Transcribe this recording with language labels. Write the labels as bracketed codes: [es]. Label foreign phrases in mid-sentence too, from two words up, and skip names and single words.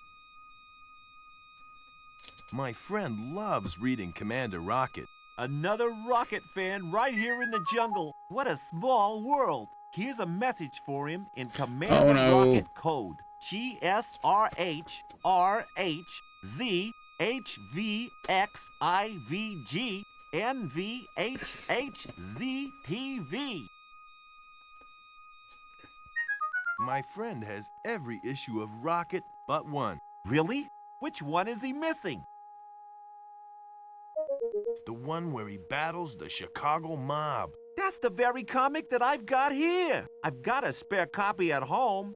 [en] My friend loves reading Commander Rocket. Another Rocket fan right here in the jungle. What a small world. Here's a message for him in Commander Rocket code. GSRH/RHZHVXIVGNVHHZTV. HVXIVG NVHHZTV. My friend has every issue of Rocket but one. Really? Which one is he missing? The one where he battles the Chicago mob. That's the very comic that I've got here. I've got a spare copy at home.